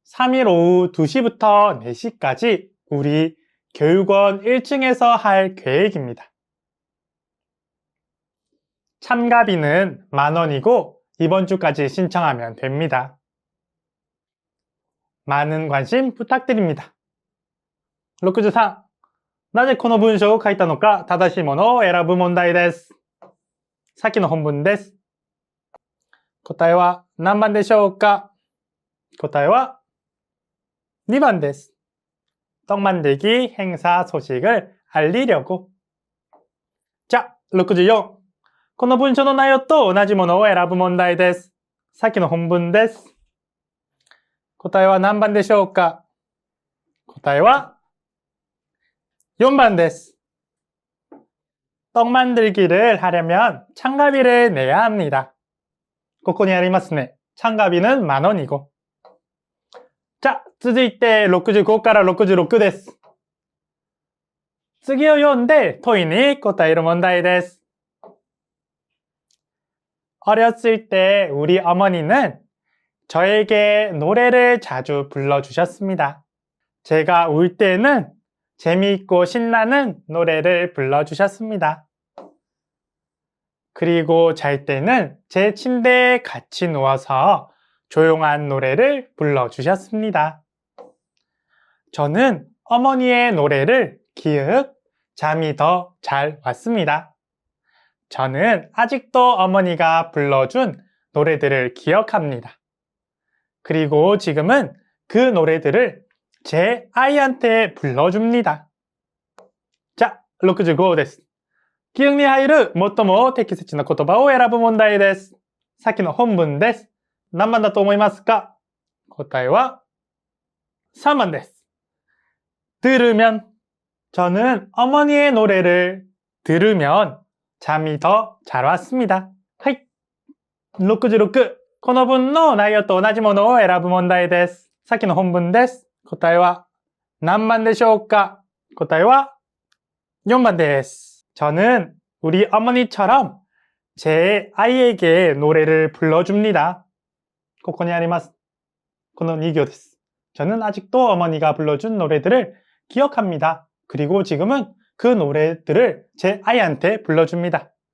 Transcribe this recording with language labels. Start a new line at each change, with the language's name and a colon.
Korean: 3일 오후 2시부터 4시까지 우리 교육원 1층에서 할 계획입니다. 참가비는 10,000원이고 이번 주까지 신청하면 됩니다. 많은 관심 부탁드립니다. 63.
Japanese: なぜこの文章を書いたのか正しいものを選ぶ問題です。さっきの本文です。答えは何番でしょうか？答えは2번です。
Korean: 떡 만들기 행사 소식을 알리려고. 자, 64.
Japanese: この文章の内容と同じものを選ぶ問題です。さっきの本文です。答えは何番でしょうか？答えは4번です。
Korean: 떡 만들기를 하려면 참가비를 내야 합니다.
Japanese: ここにありますね。
Korean: 참가비는 10,000원이고.
Japanese: 자, 続いて65から66です。次を読んで問いに答える問題です。
Korean: 어렸을 때 우리 어머니는 저에게 노래를 자주 불러주셨습니다. 제가 울 때는 재미있고 신나는 노래를 불러주셨습니다. 그리고 잘 때는 제 침대에 같이 누워서 조용한 노래를 불러주셨습니다. 저는 어머니의 노래를 기억, 잠이 더 잘 왔습니다. 저는 아직도 어머니가 불러준 노래들을 기억합니다. 그리고 지금은 그 노래들을 제 아이한테 불러줍니다. 자, 65です。
Japanese: 記憶に入る最も適切な言葉を選ぶ問題です。さっきの本文です。何番だと思いますか？答えは3번です。
Korean: 들으면 저는 어머니의 노래를 들으면 잠이 더 잘 왔습니다.
Japanese: はい。 66この文の内容と同じものを選ぶ問題です。さっきの本文です。答えは何番でしょうか？答えは4번です。
Korean: 저는 우리 어머니처럼 제 아이에게 노래를 불러줍니다.
Japanese: ここにあります。この2行です。
Korean: 저는 아직도 어머니가 불러준 노래들을 기억합니다. 그리고 지금은 그 노래들을 제 아이한테 불러줍니다.